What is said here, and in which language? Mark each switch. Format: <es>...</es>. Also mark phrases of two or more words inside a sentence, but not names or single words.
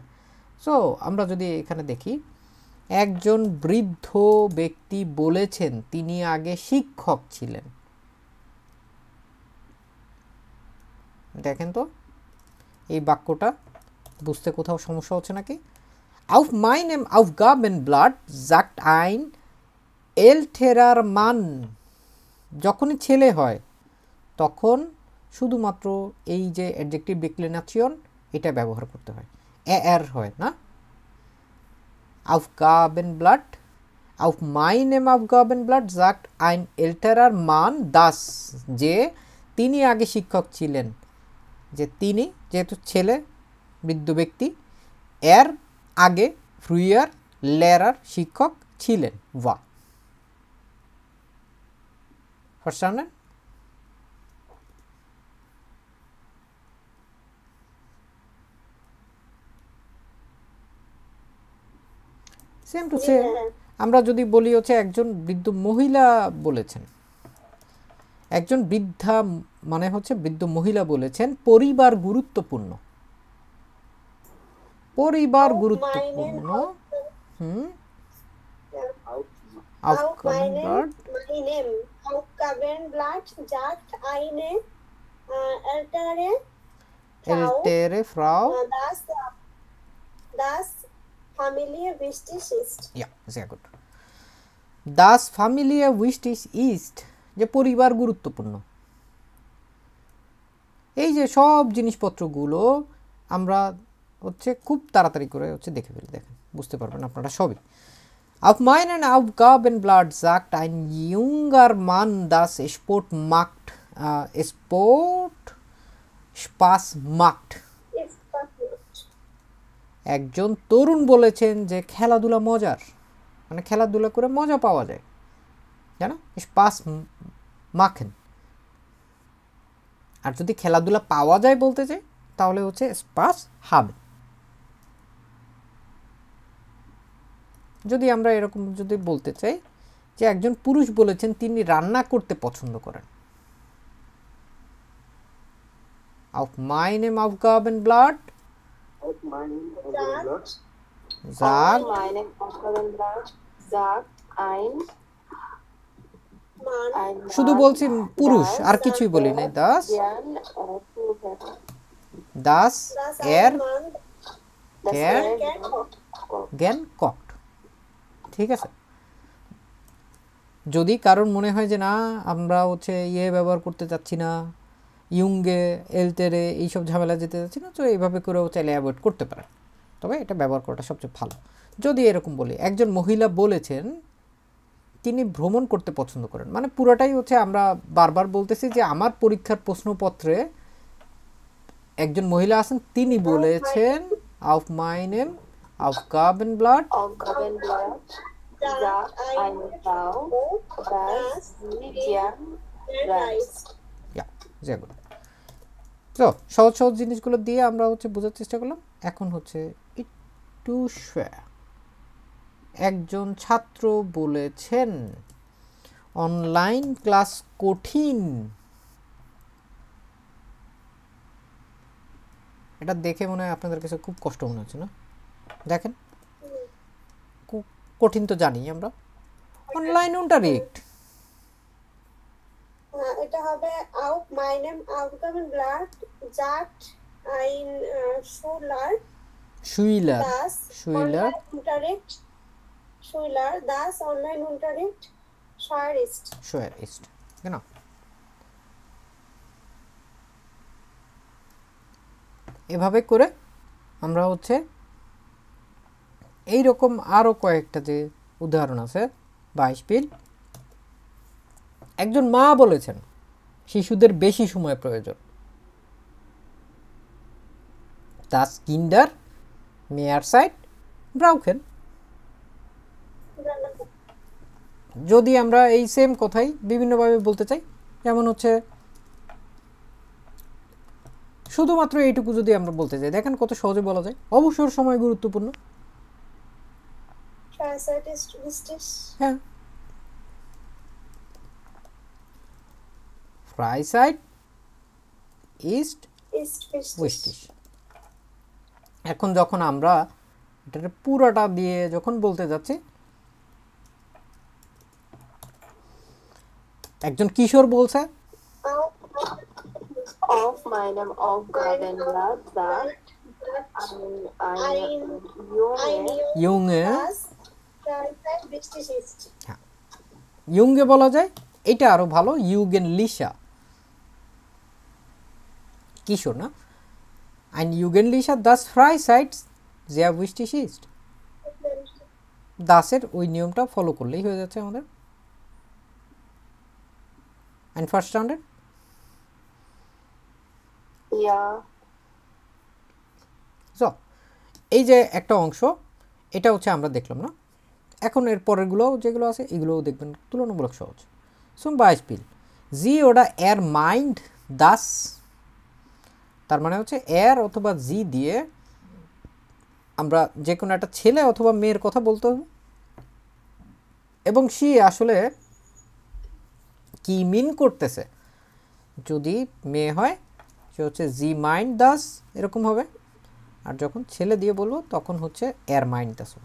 <bn>সো আমরা যদি এখানে দেখি, একজন বৃদ্ধ ব্যক্তি বলেছেন তিনি আগে শিক্ষক ছিলেন। দেখেন তো, এই বাক্যটা বুঝতে কোথাও সমস্যা হচ্ছে নাকি?</bn> <de>Auf meinem Aufgabenblatt sagt ein älterer Mann,</de> <bn>যখনই ছেলে হয় তখন শুধুমাত্র এই যে</bn> <en>adjective declension</en> <bn>এটা ব্যবহার করতে হয়, এর হয় না।</bn> <de>Aufgabenblatt, auf meinem Aufgabenblatt sagt ein älterer Mann das,</de> <bn>যে তিনি আগে শিক্ষক ছিলেন, যে তিনি যেহেতু ছেলে বৃদ্ধ ব্যক্তি, এর আগে</bn> <de>früher Lehrer</de> <bn>শিক্ষক ছিলেন।</bn> <de>ওয়া Verstanden?</de> <en>same to same</en> <bn>আমরা যদি বলি হচ্ছে একজন বৃদ্ধ মহিলা বলেছেন, একজন বৃদ্ধা মানে হচ্ছে বৃদ্ধ মহিলা বলেছেন পরিবার গুরুত্বপূর্ণ, পরিবার গুরুত্বপূর্ণ।</bn> <de>Aufgabenblatt sagt eine ältere Frau, das Familie wichtig ist. Ja, sehr gut. Das Familie wichtig ist,</de> <bn>যে পরিবার গুরুত্বপূর্ণ। এই যে সব জিনিসপত্রগুলো আমরা হচ্ছে খুব তাড়াতাড়ি করে হচ্ছে দেখে ফেলি, দেখেন বুঝতে পারবেন আপনারা সবই।</bn> <de>Auf meinen Aufgabenblatt sagt ein junger Mann, dass Sport macht, Sport Spaß macht.</de> <bn>একজন তরুণ বলেছেন যে খেলাধুলা মজার, মানে খেলাধুলা করে মজা পাওয়া যায়, জানো,</bn> <de>Spaß machen।</de> <bn>আর যদি খেলাধুলা পাওয়া যায় বলতে চাই তাহলে হচ্ছে</bn> <de>Spaß haben।</de> <bn>যদি আমরা এরকম যদি বলতে চাই যে একজন পুরুষ বলেছেন তিনি রান্না করতে পছন্দ করেন,</bn> <de>auf meinem Aufgabenblatt sagt ein</de> <bn>শুধু বলছি পুরুষ আর কিছুই বলি নাই,</bn> <de>das er gern kocht।</de> <bn>ঠিক আছে, যদি কারণ মনে হয় যে না আমরা হচ্ছে ব্যবহার করতে চাচ্ছি না,</bn> <de>junge ältere</de> <bn>এইসব ঝামেলা যেতে চাচ্ছি না, তো এইভাবে করেও চাইলে অ্যাভয়েড করতে পারেন, তবে এটা ব্যবহার করাটা সবচেয়ে ভালো। যদি এরকম বলি একজন মহিলা বলেছেন তিনি ভ্রমণ করতে পছন্দ করেন, মানে পুরোটাই হচ্ছে আমরা বারবার বলতেছি যে আমার পরীক্ষার প্রশ্নপত্রে একজন মহিলা আছেন তিনি বলেছেন</bn> <de>auf meinem Aufgabenblatt sagt eine Frau, dass sie gern reist. Ja, sehr gut.</de> <bn>তো সহজ সহজ জিনিসগুলো দিয়ে আমরা হচ্ছে বোঝার চেষ্টা করলাম। এখন হচ্ছে একটু একজন ছাত্র বলেছেন</bn> <en>online class</en> <bn>কঠিন। এটা দেখে মনে হয় আপনাদের কাছে খুব কষ্ট মনে হচ্ছে না? দেখেন কঠিন তো জানি আমরা,</bn> <de>Online Unterricht</de> <bn>এটা হবে</bn> <de>auf meinem Aufgabenblatt sagt ein Schüler das Online-Unterricht schwer ist. Genau.</de> <bn>এভাবে করে আমরা হচ্ছে এই রকম আরো কয়েকটা যে উদাহরণ আছে। বাইশপিল একজন মা বলেছেন শিশুদের বেশি সময় প্রয়োজন,</bn> <de>das Kinder mehr Zeit brauchen।</de> <bn>যদি আমরা এই সেম কথাই বিভিন্নভাবে বলতে চাই, যেমন হচ্ছে শুধুমাত্র এইটুকু যদি আমরা বলতে চাই, দেখেন কত সহজে বলা যায়। অবসর সময় গুরুত্বপূর্ণ, হ্যাঁ,</bn> <de>Freizeit ist wichtig।</de> <bn>এখন যখন আমরা এটা পুরোটা দিয়ে যখন বলতে যাচ্ছি, একজন কিশোর বলছে</bn> <de>Auf meinem Aufgabenblatt sagt ein Junge das Freizeit wichtig ist.</de> <bn>ইয়ুঙ্গে বলা যায়, এটা আরো ভালো, ইউগেন লিশা, কিশোর না,</bn> <de>ein Jugendlicher das Freizeit sehr wichtig ist।</de> <bn>দাসের ওই নিয়মটা ফলো করলেই হয়ে যাচ্ছে আমাদের।</bn> <de>Einverstanden? Ja,</de> <bn>সো এই যে একটা অংশ, এটা হচ্ছে আমরা দেখলাম না, এখন এর পরেরগুলো যেগুলো আছে এগুলোও দেখবেন তুলনামূলক সহজ।</bn> <de>Zum Beispiel sie oder er meint das,</de> <bn>তার মানে হচ্ছে এর অথবা জি দিয়ে আমরা যে কোনো একটা ছেলে অথবা মেয়ের কথা বলতে হবে, এবং সে আসলে কি মিন করতেছে, যদি মেয়ে হয় সে হচ্ছে</bn> <de>sie meint das</de> <bn>এরকম হবে, আর যখন ছেলে দিয়ে বলবো তখন হচ্ছে</bn> <de>er meint das</de> <bn>হবে।</bn>